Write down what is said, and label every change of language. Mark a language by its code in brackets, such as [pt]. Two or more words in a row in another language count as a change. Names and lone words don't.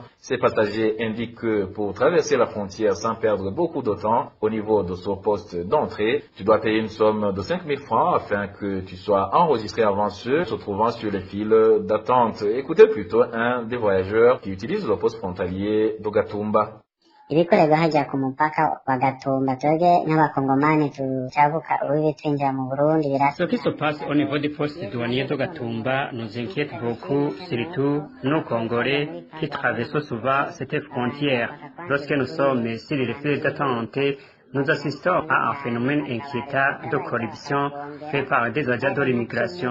[fr] Ces passagers indiquent que pour traverser la frontière sans perdre beaucoup de temps au niveau de son poste d'entrée, tu dois payer une somme de 5 000 francs afin que tu sois enregistré avant ceux se trouvant sur les files d'attente. Écoutez plutôt un des voyageurs qui utilise le poste frontalier de Gatumba. [rn] ibikorerwa hajya ku mupaka wa Gatumba twebwe nk'abakongomani tucabuka urubibe twinjira mu Burundi [fr] Ce qui se passe au niveau des postes douaniers de Gatumba nous inquiète beaucoup, surtout nos Congolais qui traversent souvent cette frontière. Lorsque nous sommes sur les files d'attente, nous assistons à un phénomène inquiétant de corruption fait par des agents de l'immigration.